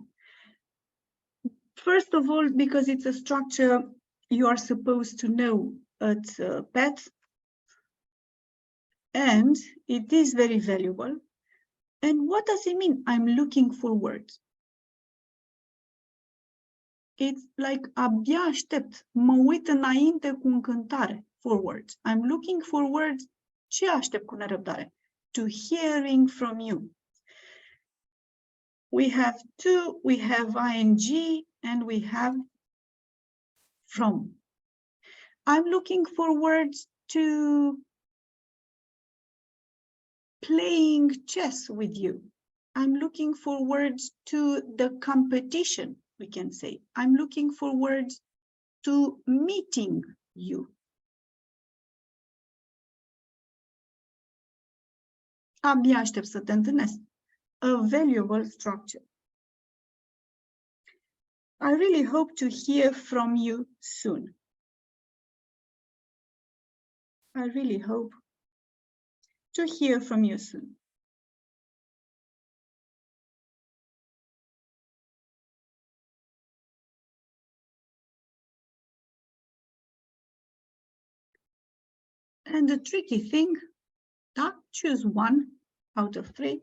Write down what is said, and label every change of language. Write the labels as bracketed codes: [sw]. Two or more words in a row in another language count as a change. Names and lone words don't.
[en] First of all, because it's a structure you are supposed to know at PET, and it is very valuable. And what does it mean? I'm looking forward. It's like [ro] abia aștept, mă uit înainte cu încântare, [en] forward. I'm looking forward, [ro] ce aștept cu nerăbdare? [en] To hearing from you. We have to, we have ing, and we have from. I'm looking forward to playing chess with you. I'm looking forward to the competition, we can say. I'm looking forward to meeting you. [ro] Abia aștept să te întâlnesc. [en] A valuable structure. I really hope to hear from you soon. I really hope to hear from you soon. And the tricky thing, choose one out of three.